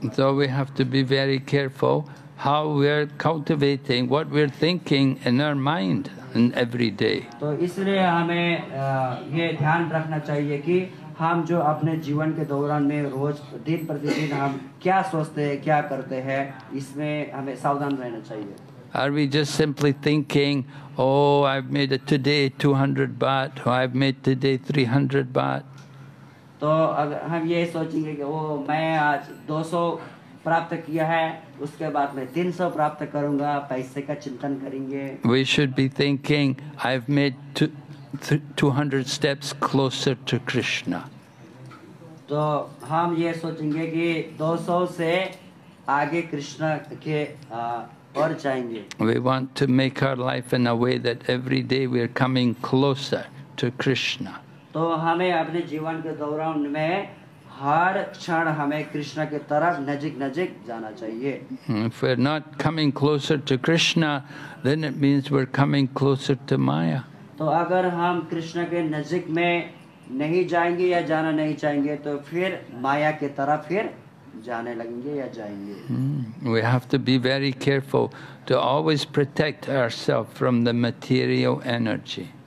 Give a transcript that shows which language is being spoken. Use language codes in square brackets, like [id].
[en] So we have to be very careful how we're cultivating what we're thinking in our mind in every day. [hi] तो इसलिए हमें ये ध्यान रखना चाहिए कि हम जो अपने जीवन के दौरान में रोज दिन प्रतिदिन हम क्या सोचते हैं, क्या करते हैं, इसमें हमें सावधान रहना चाहिए. [en] Are we just simply thinking, oh, I've made it today 200 baht, or I've made today 300 baht? [hi] तो अगर हम ये सोचेंगे कि वो मैं आज 200 प्राप्त किया है, उसके बाद मैं 300 प्राप्त करूंगा, पैसे का चिंतन करेंगे. [en] We should be thinking, I've made 200 steps closer to Krishna. [hi] तो हम ये सोचेंगे कि 200 से आगे कृष्ण के और जाएंगे. [en] We want to make our life in a way that every day we are coming closer to Krishna. [hi] तो हमें अपने जीवन के दौरान में हर क्षण हमें कृष्ण के तरफ नजीक नजीक जाना चाहिए. [en] If we're not coming closer to Krishna, then it means we're coming closer to Maya. [hi] तो अगर हम कृष्ण के नजीक में नहीं जाएंगे या जाना नहीं चाहेंगे तो फिर माया के तरफ फिर जाने लगेंगे या जाएंगे. [en] We have to be very careful to always protect ourselves from the material energy.